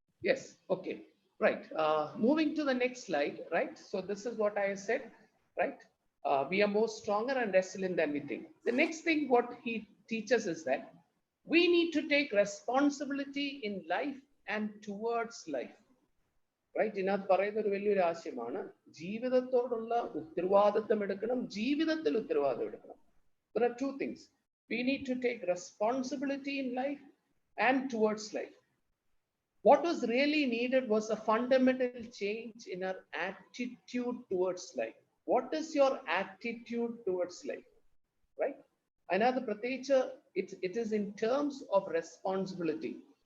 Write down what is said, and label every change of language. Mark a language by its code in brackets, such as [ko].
[en] Yes, okay, right. Moving to the next slide, right? So this is what I said, right? We are more stronger and resilient than we think. The next thing what he teaches is that we need to take responsibility in life and towards life. [ml] Right ഇതിനകത്ത് പറയുന്ന ഒരു വലിയൊരു ആശയമാണ് ജീവിതത്തോടുള്ള ഉത്തരവാദിത്വം എടുക്കണം, ജീവിതത്തിൽ ഉത്തരവാദിത്വം എടുക്കണം. [en] There are two things. We need to take responsibility in life and towards life. What was really needed was a fundamental change in our attitude towards life. What is your attitude towards life? Right? Another pratecha, it is in terms of responsibility.